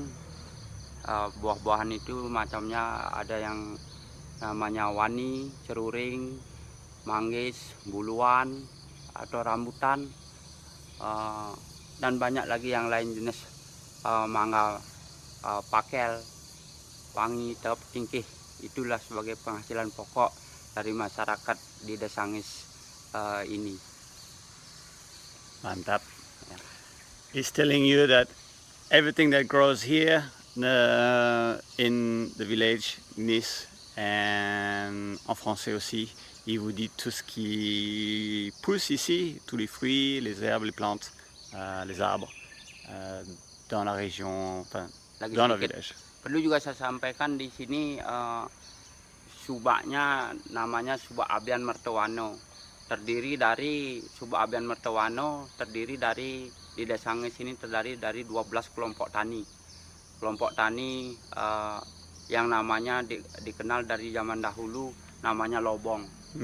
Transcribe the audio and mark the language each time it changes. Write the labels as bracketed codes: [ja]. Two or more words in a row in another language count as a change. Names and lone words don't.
[id] Buah-buahan itu macamnya ada yang namanya wani, ceruring, manggis, buluan, atau rambutan, dan banyak lagi yang lain jenis mangga, pakel, wangi, tep, tingkih. Itulah sebagai penghasilan pokok dari masyarakat di Desa Ngis ini. Mantap. [en] He's telling you that everything that grows here in the village, Nice, and [fr] en français aussi, il vous dit tout ce qui pousse ici, tous les fruits, les herbes, les plantes, les arbres, dans la région, enfin, dans le village. [id] Perlu juga saya sampaikan di sini subaknya namanya subak Abian Mertewano. Terdiri dari subak Abian Mertewano, di Desa Ngis ini terdiri dari 12 kelompok tani. Kelompok tani yang namanya dikenal dari zaman dahulu namanya lobong.